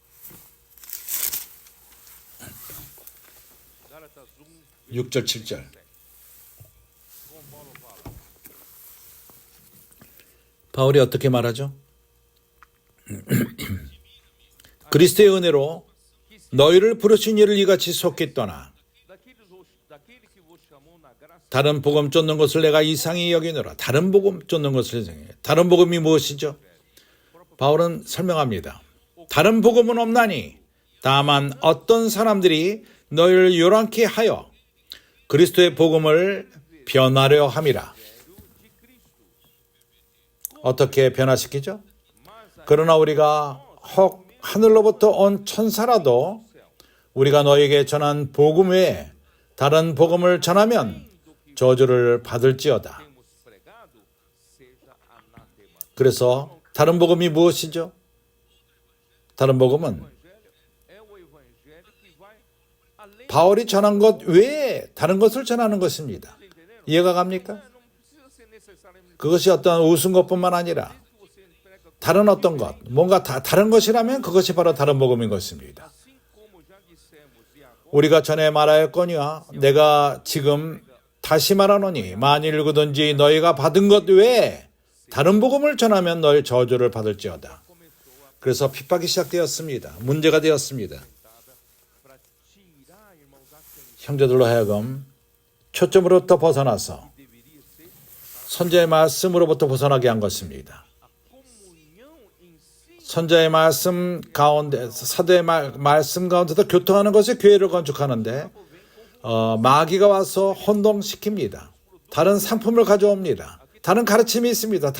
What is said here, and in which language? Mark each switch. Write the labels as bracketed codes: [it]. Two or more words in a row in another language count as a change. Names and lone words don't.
[pt] Gálatas [ko] 6절 7절 바울이 어떻게 말하죠? 그리스도의 은혜로 너희를 부르신 이를 이같이 속히 떠나 [pt] daquele que vos chamou na graça [ko] 다른 복음 쫓는 것을 내가 이상히 여기노라. 다른 복음 쫓는 것을 이상히. 다른 복음이 무엇이죠? 바울은 설명합니다. 다른 복음은 없나니 다만 어떤 사람들이 너희를 요란케 하여 그리스도의 복음을 변하려 함이라. 어떻게 변화시키죠? 그러나 우리가 혹 하늘로부터 온 천사라도 우리가 너에게 전한 복음 외에 다른 복음을 전하면 저주를 받을지어다. [pt] temos pregado seja anátema. [ko] 그래서 다른 복음이 무엇이죠? 다른 복음은 [pt] É o evangelho que vai além. [ko] 바울이 전한 것 외에 다른 것을 전하는 것입니다. 이해가 갑니까? [pt] Não precisa ser necessariamente [ko] 그것이 어떤 우스운 것뿐만 아니라 [pt] que você prega [ko] 다른 어떤 것, 뭔가 다른 것이라면 그것이 바로 다른 복음인 것입니다. [pt] assim como já dissemos e agora [ko] 우리가 전에 말하였거니와 내가 지금 다시 말하노니 만일 누구든지 너희가 받은 것 외에 다른 복음을 전하면 너희 저주를 받을지어다. 그래서 핍박이 시작되었습니다. 문제가 되었습니다. [pt] para tirar, irmãos, a atenção [ko] 형제들로 하여금 초점으로부터 벗어나서 [pt] deveria ser [ko] 선지자의 말씀으로부터 벗어나게 한 것입니다. [pt] comunhão em si. [ko] 선지자의 말씀 가운데, 사도의 말씀 가운데서 교통하는 것이 교회를 건축하는데 마귀가 와서 혼동시킵니다. 다른 상품을 가져옵니다. 다른 가르침이 있습니다.